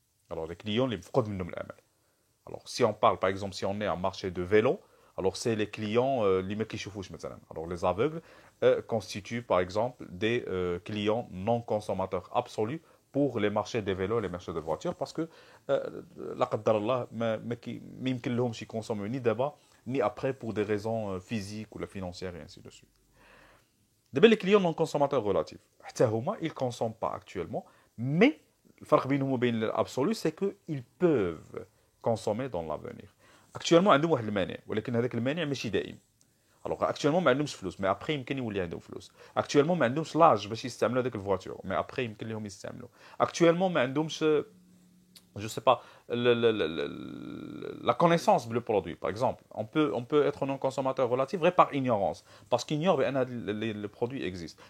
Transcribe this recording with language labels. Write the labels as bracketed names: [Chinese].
[French] Alors les clients, les alors si on parle, par exemple, si on est un marché de vélo, alors c'est les clients, alors les aveugles constituent par exemple des clients non consommateurs absolus pour les marchés des vélos et les marchés de voitures parce que [Arabic] لا قدر الله ما يمكن لهمش يكونسومو ني دابا [French] ni après pour des raisons physiques ou la financière et ainsi de suite. D'abord, les clients non consommateurs relatifs. Ils ne consomment pas actuellement, mais le [Arabic] farq بينهم وبين [French] l'absolu, c'est qu'ils peuvent consommer dans l'avenir. Actuellement, [Arabic] عندهم واحد المانع, ولكن هذاك المانع ماشي دائم. [French] Alors actuellement [Arabic] ما عندهمش فلوس, [French] mais après [Arabic] يمكن يولي عندهم فلوس. [French] Actuellement [Arabic] ما عندهمش لاج باش يستعملوا هذيك الفواتور, [French] mais après [Arabic] يمكن لهم يستعملوا. [French] Actuellement [Arabic] ما عندهمش [French] je sais pas, la connaissance du produit, par exemple. On peut être non-consommateur relatif vrai par ignorance, parce qu'il ignore que le produit existe.